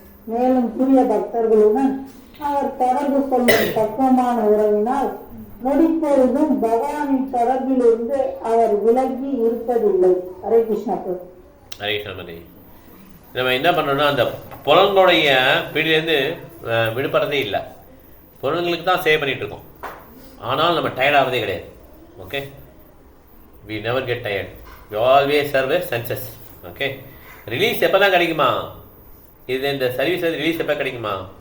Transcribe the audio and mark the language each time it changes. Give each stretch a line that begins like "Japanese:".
Tamil: மேலும் தூய பக்தர்களுடன் அவர் தொடர்பு கொள்ளும் பக்குவமான உறவினால் நொடிப்பொழுதும் பகவானின் தொடர்பிலிருந்து அவர் விலகி இருப்பதில்லை. ஹரே கிருஷ்ணா. ஹரே கிருஷ்ணா. நம்ம என்ன பண்ணோம்னா அந்த புலன்களுடைய பிடியிலேருந்து விடுபடுறதே இல்லை. புலன்களுக்கு தான் சேவ் பண்ணிட்டு இருக்கோம். ஆனால் நம்ம டயர்ட் ஆகிறதே கிடையாது.
English: Okay, we never get tired. We always serve senses. Okay,
Tamil: release எப்போ தான் கிடைக்குமா? இது இந்த சர்வீஸ் ரிலீஸ் எப்போ கிடைக்குமா?